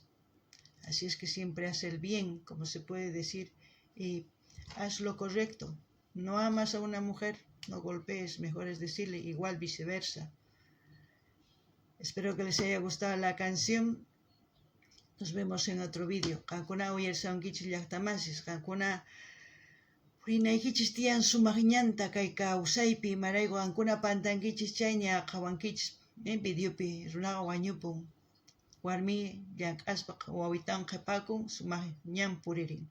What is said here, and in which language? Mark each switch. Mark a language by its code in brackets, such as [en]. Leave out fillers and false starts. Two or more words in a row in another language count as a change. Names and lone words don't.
[es] Así es que siempre haz el bien, como se puede decir, y haz lo correcto. No amas a una mujer, no golpees, mejor es decirle, igual viceversa. Espero que les haya gustado la canción. Nos vemos en otro vídeo. [qu] Kankuna uyarsawnkichis llaqtamasis, kankuna purinaykichis tiyan sumaq kay kawsaypi, imarayku kankuna pantankichis chayña qawankichis. Videopi runaqa wañupun. Warmi llank'aspa wawitan qhipakun, sumaq ñan puririn.